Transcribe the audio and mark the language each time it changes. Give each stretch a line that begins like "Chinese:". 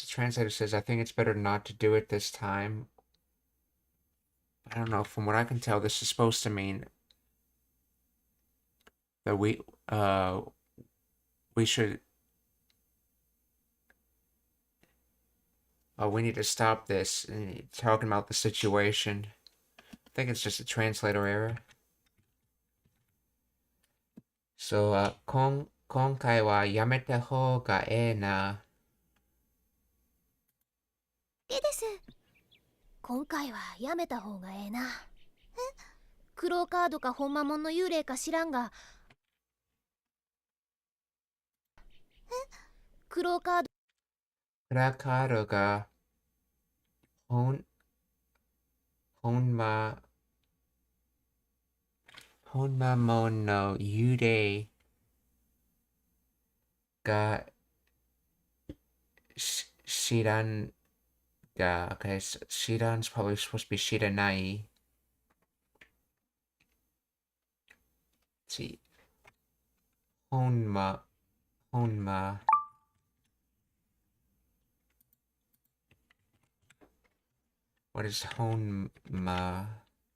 English: The translator says, I think it's better not to do it this time. I don't know, from what I can tell, this is supposed to mean that we should we need to stop this. And talking about the situation. I think it's just a translator error.
Japanese: So 今回はやめた方がええな。です。今回はやめた方がええな。クローカードかホンマモンの幽霊か知らんが。クローカード。クラカードがほんまもんの幽霊が知らんが、okay,知らん
English: is probably supposed to be
Japanese: 知らない。
English: See, ほんま What is ほんま